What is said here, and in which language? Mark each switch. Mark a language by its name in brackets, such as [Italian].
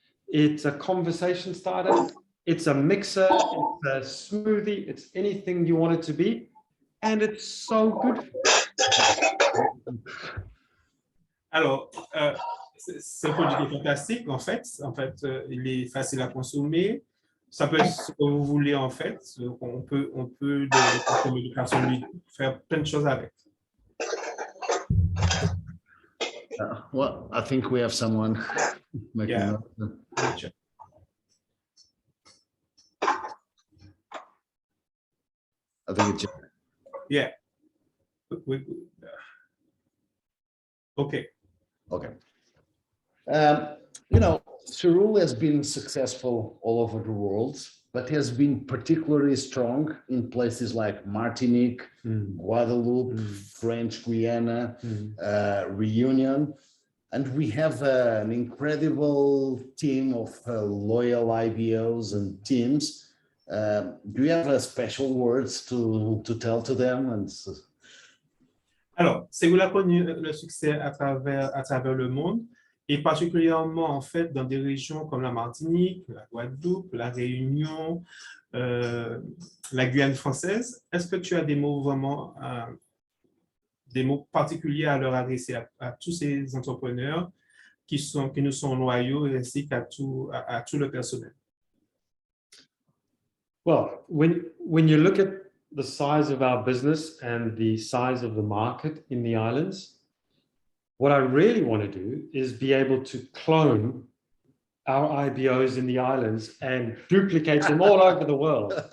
[English] It's a conversation starter. It's a mixer. It's a smoothie. It's anything you want it to be. And it's so good. [French] Alors, c'est un produit qui est fantastique, en fait. Il est facile à consommer. Ça peut être ce que vous voulez, en fait. On peut le consommer de façon ludique, faire plein de choses avec. [English] Well, I think we have someone making Yeah. I think it's Yeah. Okay. okay. Cerule has been successful all over the world, but has been particularly strong in places like Martinique, Guadeloupe, French Guiana, Reunion. And we have an incredible team of loyal IBOs and teams. Do you have special words to tell to them? [French] Alors, Cerule a connu le succès à travers le monde, et particulièrement en fait dans des régions comme la Martinique, la Guadeloupe, la Réunion, la Guyane française. Est-ce que tu as des mots vraiment, des mots particuliers à leur adresser à tous ces entrepreneurs qui nous sont loyaux ainsi qu'à tout le personnel? [English] Well, when you look at the size of our business and the size of the market in the islands, what I really want to do is be able to clone our IBOs in the islands and duplicate them all over the world.